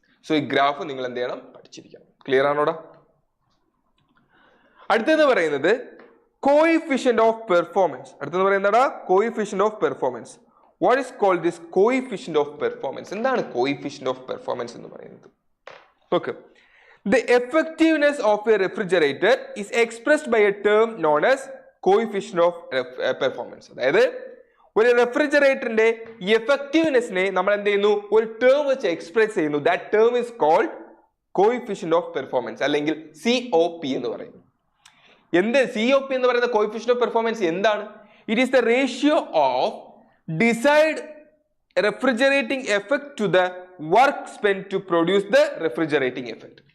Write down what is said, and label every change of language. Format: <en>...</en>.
<ml>So ഈ graph നിങ്ങൾ എന്ത് ചെയ്യണം? പഠിച്ചിരിക്കണം. ക്ലിയർ ആണോടാ? അടുത്തെന്ന് പറയുന്നത് കോഎഫിഷ്യന്റ് ഓഫ് പെർഫോമൻസ്. അടുത്തെന്ന് പറയുന്നതാ</ml> <en>Coefficient of performance. What is called this coefficient of performance?</en> <ml>എന്താണ് കോഎഫിഷ്യന്റ് ഓഫ് പെർഫോമൻസ് എന്ന് പറയുന്നത്?</ml> <en>Okay, the effectiveness of a refrigerator is expressed by a term known as coefficient of performance.</en> <ml>അതായത് ഒരു റെഫ്രിജറേറ്ററിന്റെ എഫക്റ്റീവ്നെസ്സിനെ നമ്മൾ എന്ത് ചെയ്യുന്നു? ഒരു ടേം വെച്ച് എക്സ്പ്രസ് ചെയ്യുന്നു.</ml> <en>that term is called</en> <ml>coefficient of performance അല്ലെങ്കിൽ COP എന്ന് പറയുന്നു. എന്ത് COP എന്ന് പറയുന്ന കോഎഫിഷ്യന്റ് ഓഫ് പെർഫോമൻസ് എന്താണ്?</ml> <en>It is the ratio of desired refrigerating effect to the work spend to produce the refrigerating effect.</en>